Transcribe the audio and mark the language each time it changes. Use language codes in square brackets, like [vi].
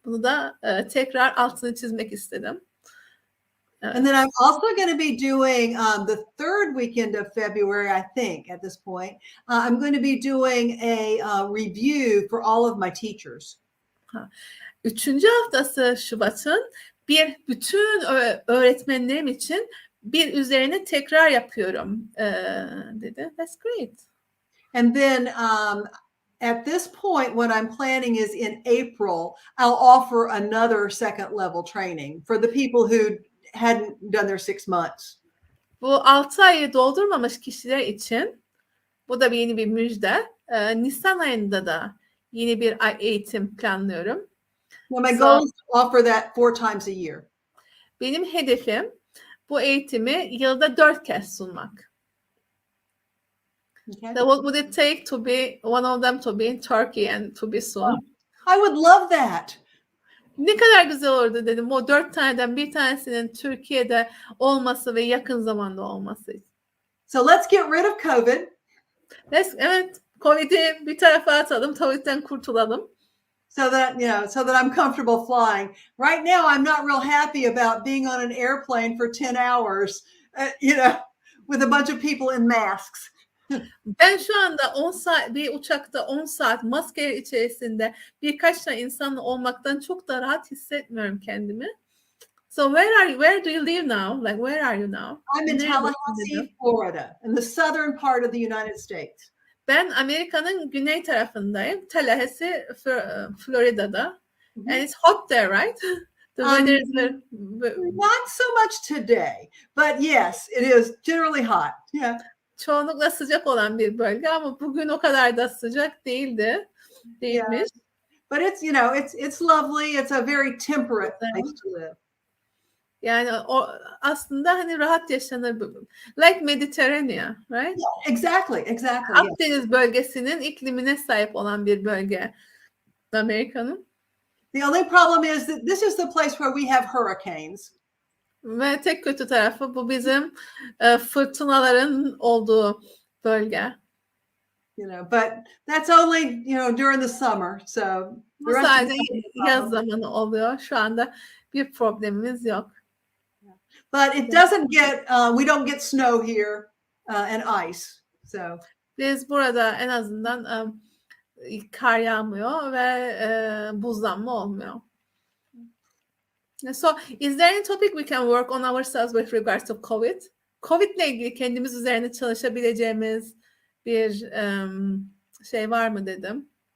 [tr] Bunu da tekrar altını çizmek istedim. [en] And then I'm also going to be doing the 3rd weekend of February, I think, at this point. I'm going to be doing a review for all of my teachers. [tr] 3. haftası Şubat'ın bütün öğretmenlerim için bir üzerine tekrar yapıyorum dedi. [en] That's great. And then at this point, what I'm planning is in April, I'll offer another second level training for the people who hadn't done their 6 months. [tr] Bu 6 ayı doldurmamış kişiler için bu da yeni bir müjde. Nisan ayında da yeni bir eğitim planlıyorum. [en] Well, my goal is to offer that 4 times a year. [tr] Benim hedefim bu eğitimi yılda 4 kez sunmak. [en] Okay. So what would it take to be one of them to be in Turkey and to be soon? I would love that. [tr] Ne kadar güzel olurdu dedim. O 4 taneden bir tanesinin Türkiye'de olması ve yakın zamanda olması. [en] So let's get rid of COVID. [tr] Evet, Covid'i bir tarafa atalım, Covid'den kurtulalım. [en] So that I'm comfortable flying. Right now, I'm not real happy about being on an airplane for 10 hours, with a bunch of people in masks. [tr] Ben şu anda 10 saat bir uçakta 10 saat maske içerisinde birkaç tane insanla olmaktan çok da rahat hissetmiyorum kendimi. [en] So where do you live now? Like where are you now? I'm in Tallahassee, Florida, in the southern part of the United States. [tr] Ben Amerika'nın güney tarafındayım. [en] Tallahassee, Florida'da. And it's hot there, right? The weather is not so much today, but yes, it is generally hot. Yeah. [tr] Çoğunlukla sıcak olan bir bölge ama bugün o kadar da sıcak değilmiş. [en] Yeah. But it's lovely. It's a very temperate place to live. [tr] Yani o aslında hani rahat yaşanır. [en] Like Mediterranean, right? Yeah, exactly. [tr] Akdeniz bölgesinin iklimine sahip olan bir bölge Amerika'nın. [en] The only problem is that this is the place where we have hurricanes. [tr] Ve tek kötü tarafı bu bizim fırtınaların olduğu bölge. [en] But that's only, during the summer. So [tr] Bu sadece yaz zamanı oluyor. Şu anda bir problemimiz yok. [en] But it doesn't get, we don't get snow here and ice. So [tr] biz burada en azından kar yağmıyor ve buzlanma olmuyor. [en] So, is there any topic we can work on ourselves with regards to COVID? [tr] COVID ile ilgili kendimiz üzerine çalışabileceğimiz bir şey var mı dedim.